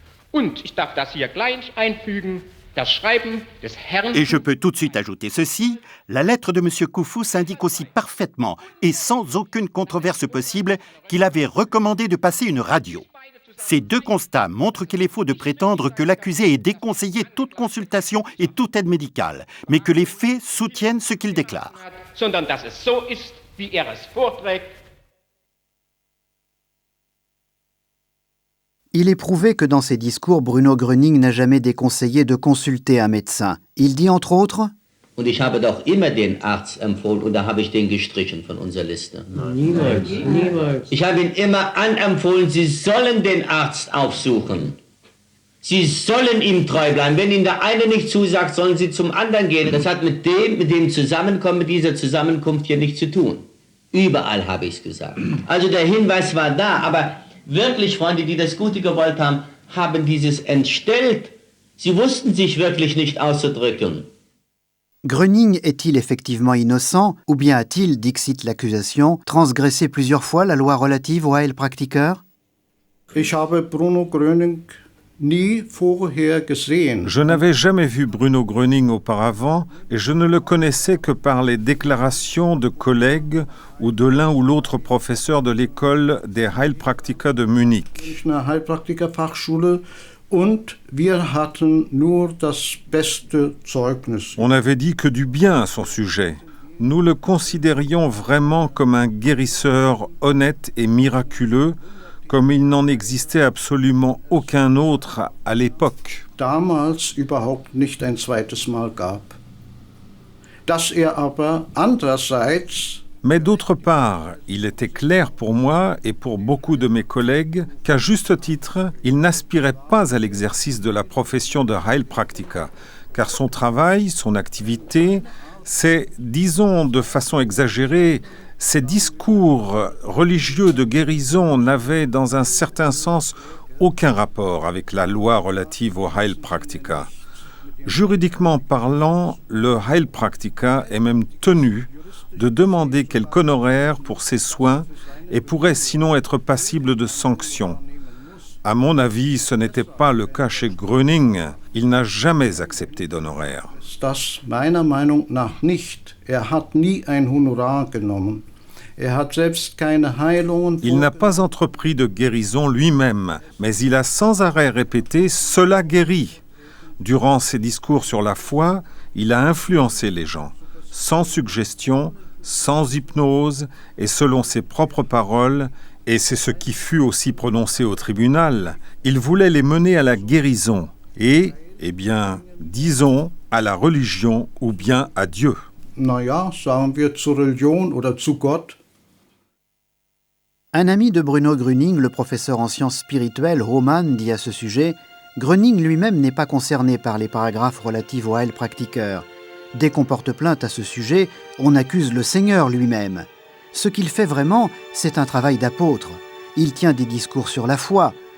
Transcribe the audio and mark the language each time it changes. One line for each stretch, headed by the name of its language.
German: Und ich darf das hier gleich einfügen, das Schreiben des Herrn...
French: Et je peux tout de suite ajouter ceci, la lettre de M. Koufous indique aussi parfaitement et sans aucune controverse possible qu'il avait recommandé de passer une radio. Ces deux constats montrent qu'il est faux de prétendre que l'accusé ait déconseillé toute consultation et toute aide médicale, mais que les faits soutiennent ce qu'il déclare.
German: Sondern dass es so ist, wie es vorträgt.
French: Il est prouvé que dans ses discours, Bruno Gröning n'a jamais déconseillé de consulter un médecin. Il dit entre autres
German: Und ich habe doch immer den Arzt empfohlen, und da habe ich den gestrichen von unserer Liste. Niemals, niemals. Ich habe ihn immer anempfohlen, Sie sollen den Arzt aufsuchen. Sie sollen ihm treu bleiben. Wenn Ihnen der eine nicht zusagt, sollen Sie zum anderen gehen. Das hat mit dem Zusammenkommen, mit dieser Zusammenkunft hier nichts zu tun. Überall habe ich es gesagt. Also der Hinweis war da, aber wirklich, Freunde, die das Gute gewollt haben, haben dieses entstellt. Sie wussten sich wirklich nicht auszudrücken.
French: Gröning est-il effectivement innocent ou bien a-t-il, dixit l'accusation, transgressé plusieurs fois la loi relative au Heilpraktiker?
German: Ich habe Bruno Gröning nie vorher gesehen.
French: Je n'avais jamais vu Bruno Gröning auparavant et je ne le connaissais que par les déclarations de collègues ou de l'un ou l'autre professeur de l'école des Heilpraktiker de Munich.
German: Heilpraktikerfachschule. Und wir hatten nur das beste Zeugnis.
French: On n'avait dit que du bien à son sujet. Nous le considérions vraiment comme un guérisseur honnête et miraculeux, comme il n'en existait absolument aucun autre à l'époque.
German: Damals überhaupt nicht ein zweites Mal gab. Dass aber andererseits...
French: Mais d'autre part, il était clair pour moi et pour beaucoup de mes collègues qu'à juste titre, il n'aspirait pas à l'exercice de la profession de Heilpraktiker, car son travail, son activité, c'est, disons de façon exagérée, ses discours religieux de guérison n'avaient dans un certain sens aucun rapport avec la loi relative au Heilpraktiker. Juridiquement parlant, le Heilpraktiker est même tenu de demander quelque honoraire pour ses soins et pourrait sinon être passible de sanctions. À mon avis, ce n'était pas le cas chez Gröning. Il n'a jamais accepté d'honoraire.
German: Das meiner Meinung nach nicht. Hat nie ein Honorar genommen.
French: Il n'a pas entrepris de guérison lui-même, mais il a sans arrêt répété « cela guérit ». Durant ses discours sur la foi, il a influencé les gens, sans suggestion, sans hypnose et selon ses propres paroles, et c'est ce qui fut aussi prononcé au tribunal, il voulait les mener à la guérison et, disons, à la religion ou bien à Dieu.
German: Sagen wir zur Religion oder zu Gott.
French: Un ami de Bruno Gröning, le professeur en sciences spirituelles, Hohmann, dit à ce sujet « Gröning lui-même n'est pas concerné par les paragraphes relatifs au Heilpraktiker. Dès qu'on porte plainte à ce sujet, on accuse le Seigneur lui-même. Ce qu'il fait vraiment, c'est un travail d'apôtre. Il tient des discours sur la foi.